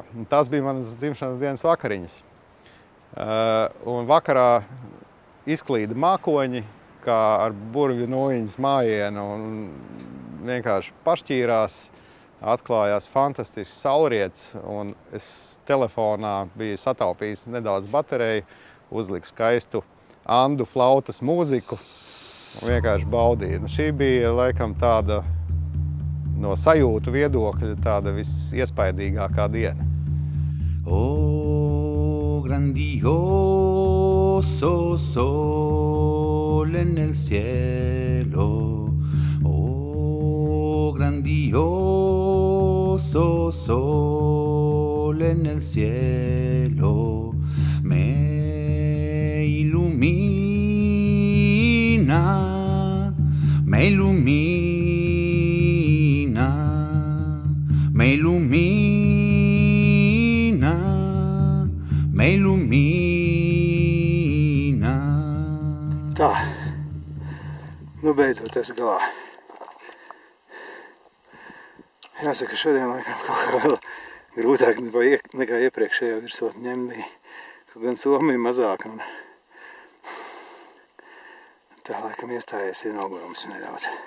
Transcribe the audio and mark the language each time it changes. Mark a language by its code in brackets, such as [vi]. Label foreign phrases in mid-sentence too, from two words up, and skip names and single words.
[lv] Tas bija manas dzimšanas dienas vakariņas. Un vakarā izklīda mākoņi, kā ar burvju noiņas mājienu, un vienkārši pašķīrās, atklājās fantastisks saulriets, un es telefonā biju sataupījis nedaudz bateriju, uzliku skaistu andu flautas mūziku un vienkārši baudīju. Šī bija laikam tāda no sajūtu viedokļa tāda visiespaidīgākā diena. [es] Oh, grandioso sol en el cielo. Oh, grandioso sol en el cielo. Me ilumina, me ilumina, me ilumina. Me ilumina. [lv] Tā, nu beidzot es galā. Jāsaka, šodien laikam kaut kā vēl grūtāk nekā iepriekšējo virsotņu ņemt bija. Kaut gan Somija mazāk un tā laikam iestājies ienogurums nedaudz.